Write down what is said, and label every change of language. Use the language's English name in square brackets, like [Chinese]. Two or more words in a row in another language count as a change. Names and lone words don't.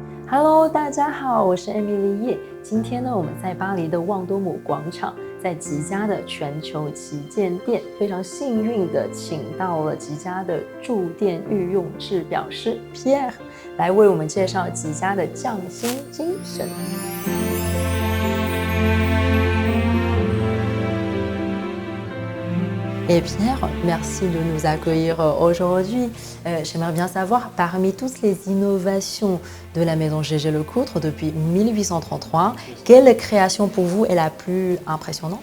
[Chinese] Hello， 大家好，我是 Emily 叶。今天呢，我们在巴黎的旺多姆广场，在吉家的全球旗舰店，非常幸运的请到了吉家的驻店御用制表师 Pierre 来为我们介绍吉家的匠心精神。 [French] Et Pierre, merci de nous accueillir aujourd'hui. J'aimerais bien savoir, parmi toutes les innovations de la maison Gégé Lecoutre depuis 1833, quelle création pour vous est la plus impressionnante?